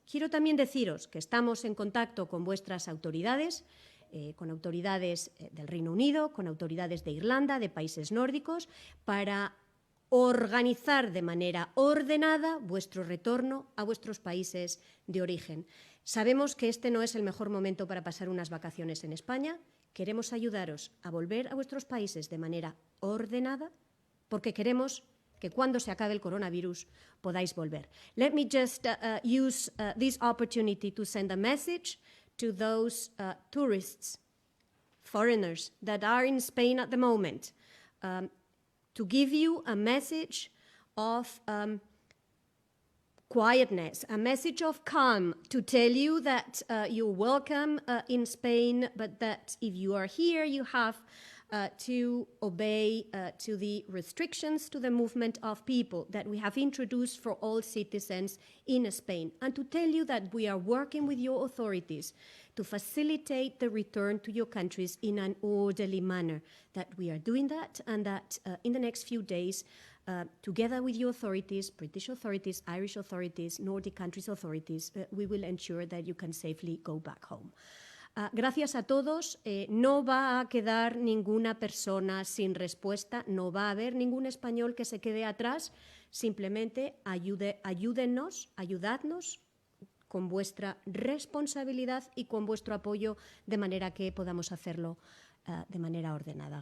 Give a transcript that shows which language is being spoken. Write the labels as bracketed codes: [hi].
[es] Quiero también deciros que estamos en contacto con vuestras autoridades, con autoridades del Reino Unido, con autoridades de Irlanda, de países nórdicos, para organizar de manera ordenada vuestro retorno a vuestros países de origen. Sabemos que este no es el mejor momento para pasar unas vacaciones en España. Queremos ayudaros a volver a vuestros países de manera ordenada porque queremos que cuando se acabe el coronavirus podáis volver. [en] Let me just use this opportunity to send a message to those tourists, foreigners that are in Spain at the moment, to give you a message of quietness, a message of calm, to tell you that you're welcome in Spain, but that if you are here, you have to obey to the restrictions to the movement of people that we have introduced for all citizens in Spain, and to tell you that we are working with your authorities to facilitate the return to your countries in an orderly manner, that we are doing that, and that in the next few days, together with your authorities, British authorities, Irish authorities, Nordic countries' authorities, we will ensure that you can safely go back home. [es] Gracias a todos. No va a quedar ninguna persona sin respuesta, no va a haber ningún español que se quede atrás. Simplemente ayúdennos, ayudadnos con vuestra responsabilidad y con vuestro apoyo de manera que podamos hacerlo de manera ordenada.